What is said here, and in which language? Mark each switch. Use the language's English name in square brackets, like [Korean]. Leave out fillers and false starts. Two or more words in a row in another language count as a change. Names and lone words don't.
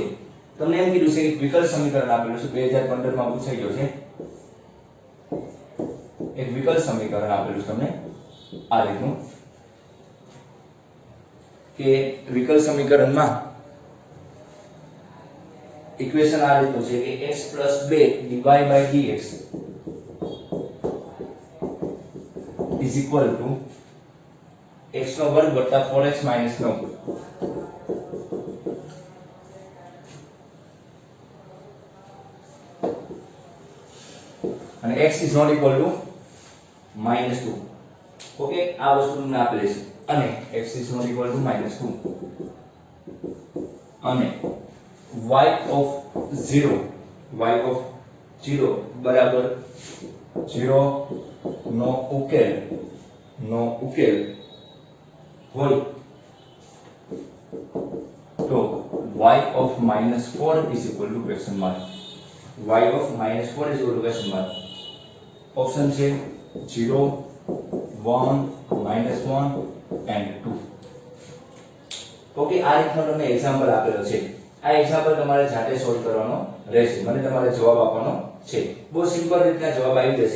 [Gujarati] તમને એમ કીધું છે કે વિકલ સમીકરણ આપેલું છે, 2015 માં પૂછાઈ ગયો છે. એક વિકલ સમીકરણ આપેલું છે તમને આ રીતનું કે વિકલ સમીકરણમાં ઇક્વેશન આ રીતનું છે કે [English] x 2 dy by dx is equal to x [Gujarati] નો વર્ગ વત્તા 4x minus 9. [English] અને x is not equal to -2. [Gujarati] ઓકે, આ વસ્તુ તમને આપેલી છે, અને [English] x is not equal to -2 [Gujarati] અને [English] y of 0 [Gujarati] બરાબર 0 નો ઉકેલ હોય તો [English] y of -4 is equal to question mark. y of -4 is equal to question mark. [Gujarati] ઓપ્શન છે 0 1 -1 and 2. ઓકે, આ રીતનો તમને એક્ઝામ્પલ આપેલો છે. આ એક્ઝામ્પલ તમારે જાતે સોલ્વ કરવાનો રહેશે, મને તમારે જવાબ આપવાનો છે. બહુ સિમ્પલ રીતના જવાબ આવી જશે.